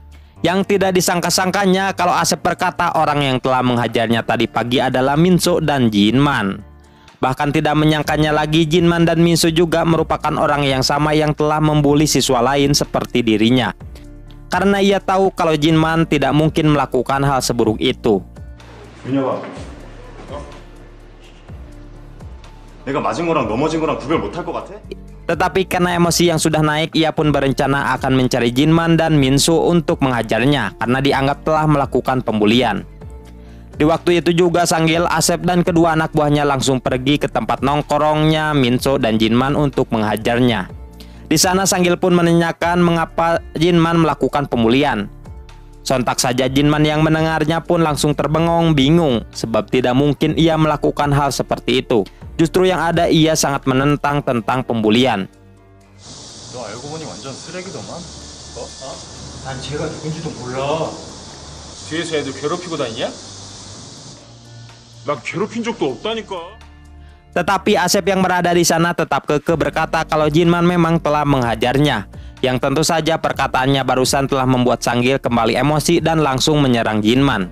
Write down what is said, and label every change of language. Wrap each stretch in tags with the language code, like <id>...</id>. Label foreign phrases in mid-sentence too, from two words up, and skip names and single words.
<id>Yang tidak disangka-sangkanya kalau Asep berkata orang yang telah menghajarnya tadi pagi adalah Minso dan Jinman. Bahkan tidak menyangkanya lagi, Jinman dan Minso juga merupakan orang yang sama yang telah membuli siswa lain seperti dirinya. Karena ia tahu kalau Jinman tidak mungkin melakukan hal seburuk itu.</id> <ko>민혁아, 내가 맞은 거랑 넘어진 거랑 구별 못할 것 같아?</ko> <id>Tetapi karena emosi yang sudah naik, ia pun berencana akan mencari Jinman dan Minso untuk menghajarnya karena dianggap telah melakukan pembulian. Di waktu itu juga Sanggil, Asep dan kedua anak buahnya langsung pergi ke tempat nongkrongnya Minso dan Jinman untuk menghajarnya. Di sana Sanggil pun menanyakan mengapa Jinman melakukan pembulian. Sontak saja Jinman yang mendengarnya pun langsung terbengong bingung sebab tidak mungkin ia melakukan hal seperti itu. Justru yang ada ia sangat menentang tentang pembulian.</id> <ko>너 알고 보니 완전 쓰레기더만? 뭐? 난 쟤가 누군지도 몰라. 뒤에서 애들 괴롭히고 다니냐? 나 괴롭힌 적도 없다니까.</ko> <id>Tetapi Asep yang berada di sana tetap kekeh berkata kalau Jinman memang telah menghajarnya. Yang tentu saja perkataannya barusan telah membuat Sanggil kembali emosi dan langsung menyerang Jinman.</id>